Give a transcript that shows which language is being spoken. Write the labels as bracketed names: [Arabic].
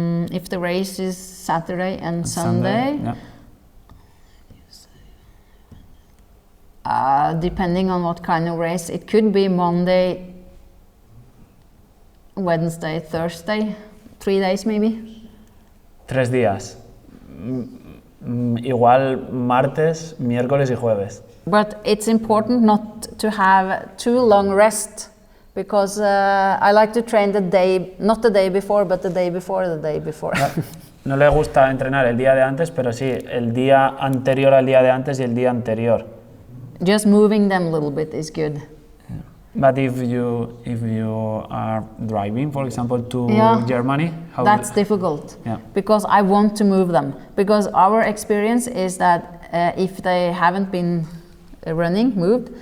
[English] If the race is Saturday and Sunday, Yeah. depending on what kind of race, it could be Monday, Wednesday, Thursday, 3 days maybe. [Spanish] 3 días. Igual martes, miércoles y jueves. [English] But it's important not to have too long rest, because I like to train the day, not the day before, but the day before the day before. [Spanish] No le gusta entrenar el día de antes, pero sí el día anterior al día de antes y el día anterior. [English] Just moving them a little bit is good. But if you are driving, for example, to Yeah. Germany, how That's difficult, Yeah. because I want to move them. Because our experience is that if they haven't been moved,